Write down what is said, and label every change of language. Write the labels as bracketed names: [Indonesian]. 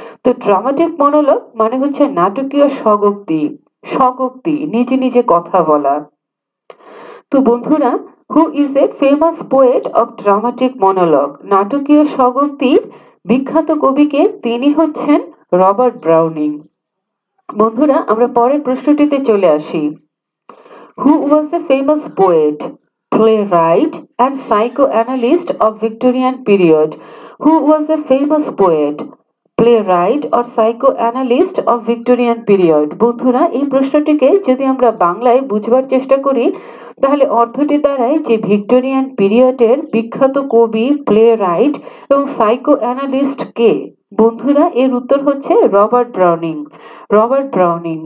[Bangla] তো dramatic monologue মানে হচ্ছে নাটকীয় স্বগোক্তি, স্বগোক্তি, নিজে নিজে কথা বলা। তো বন্ধুরা, [English] Who is a famous poet of dramatic monologue? [Bangla] নাটকীয় স্বগোক্তির বিখ্যাত কবিকে? তিনি হচ্ছেন রবার্ট ব্রাউনিং। বন্ধুরা, আমরা পরের প্রশ্নটিতে চলে আসি। [English] Who was the famous poet, playwright and psychoanalyst of Victorian period? Who was a famous poet, playwright or psychoanalyst of Victorian period? [Bangla] বন্ধুরা, এই প্রশ্নটিকে যদি আমরা বাংলায় বুঝবার চেষ্টা করি তাহলে অর্থটি দাঁড়ায় যে ভিক্টোরিয়ান পিরিয়ডের বিখ্যাত কবি, প্লে রাইট এবং সাইকো অ্যানালিস্ট কে? বন্ধুরা, এর উত্তর হচ্ছে রবার্ট ব্রাউনিং। Robert Browning.